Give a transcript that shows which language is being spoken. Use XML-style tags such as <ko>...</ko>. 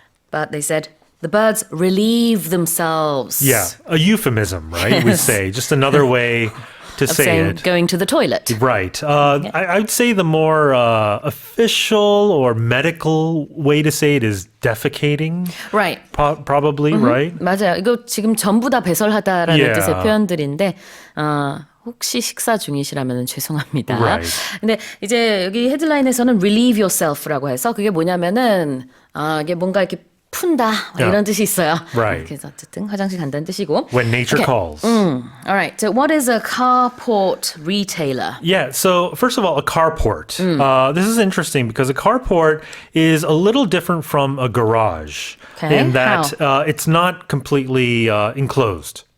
<en>But they said the birds relieve themselves. Yeah, a euphemism, right? We say just another way to of say saying it. Going to the toilet. Right. I'd say the more official or medical way to say it is defecating. Right. Probably, right?</en> <ko>맞아요. 이거 지금 전부 다 배설하다라는</ko> <en>Yeah.</en> <ko>뜻의 표현들인데 혹시 식사 중이시라면 죄송합니다.</ko> <en>Right.</en> <ko>근데 이제 여기 헤드라인에서는 relieve yourself라고 해서 그게 뭐냐면은 이게 뭔가 이렇게 푼다 이런 뜻이 있어요.</ko> <en>Right.</en> <ko>그래서 어쨌든 화장실 간다는 뜻이고.</ko> <en>When nature calls. All right. So what is a carport retailer? Yeah, so first of all, a carport. This is interesting because a carport is a little different from a garage in that it's not completely enclosed.</en>